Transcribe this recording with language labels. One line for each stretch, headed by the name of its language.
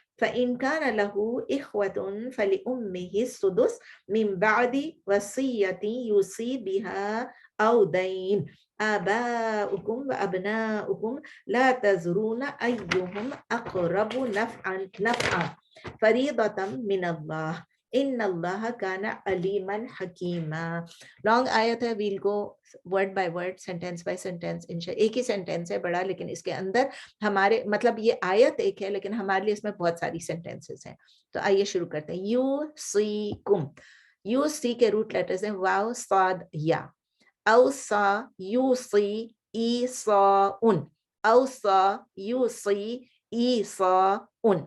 Arabic: فإن كان له إخوة فلأمه السدس من بعد وصية يوصي بها أو دين آباؤكم وأبناؤكم لا تزرون أيهم أقرب نفعا فريضة من الله إن الله كان عليما حكيما.
Urdu: لانگ آیت ہے,
English: we'll go word by word, sentence by sentence.
Urdu: ایک ہی سینٹینس ہے بڑا, لیکن اس کے اندر ہمارے مطلب یہ آیت ایک ہے لیکن ہمارے لیے اس میں بہت ساری سینٹینسز ہیں. تو آئیے شروع کرتے ہیں. یو سی کم, یو سی کے روٹ لیٹرز ہیں واو صاد یا. اوصا یو سی ای سا ان, اوصا یو سی ای سا ان.